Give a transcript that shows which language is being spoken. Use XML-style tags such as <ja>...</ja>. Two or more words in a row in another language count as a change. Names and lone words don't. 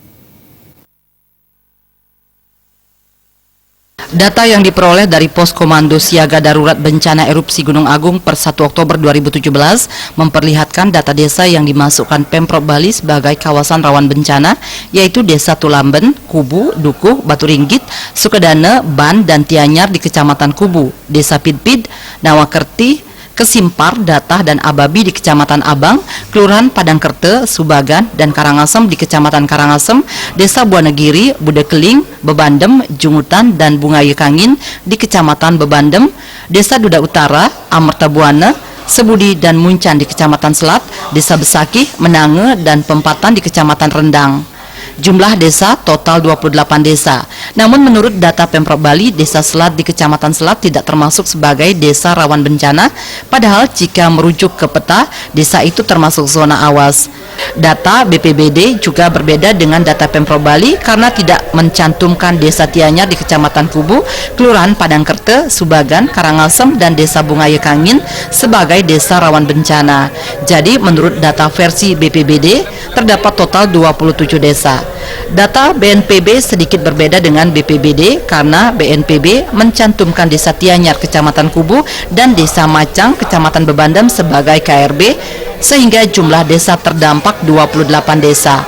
<id>Data yang diperoleh dari Pos Komando Siaga Darurat Bencana Erupsi Gunung Agung per 1 Oktober 2017 memperlihatkan data desa yang dimasukkan Pemprov Bali sebagai kawasan rawan bencana, yaitu Desa Tulamben, Kubu, Dukuh, Batu Ringgit, Sukedane, Ban, dan Tianyar di Kecamatan Kubu, Desa Pidpid, Nawakerti, Kesimpar, Datah, dan Ababi di Kecamatan Abang, Kelurahan Padangkerte, Subagan, dan Karangasem di Kecamatan Karangasem, Desa Buanegiri, Budekeling, Bebandem, Jungutan, dan Bungayu Kangin di Kecamatan Bebandem, Desa Duda Utara, Amertabuana, Sebudi, dan Muncan di Kecamatan Selat, Desa Besakih, Menange, dan Pempatan di Kecamatan Rendang. Jumlah desa total 28 desa. Namun menurut data Pemprov Bali, Desa Selat di Kecamatan Selat tidak termasuk sebagai desa rawan bencana, padahal jika merujuk ke peta, desa itu termasuk zona awas. Data BPBD juga berbeda dengan data Pemprov Bali karena tidak mencantumkan Desa Tianyar di Kecamatan Kubu, Kelurahan Padangkerte, Subagan, Karangasem, dan Desa Bungayu Kangin sebagai desa rawan bencana. Jadi menurut data versi BPBD, terdapat total 27 desa. Data BNPB sedikit berbeda dengan BPBD karena BNPB mencantumkan Desa Tianyar, Kecamatan Kubu, dan Desa Macang, Kecamatan Bebandem sebagai KRB, sehingga jumlah desa terdampak 28 desa.</id>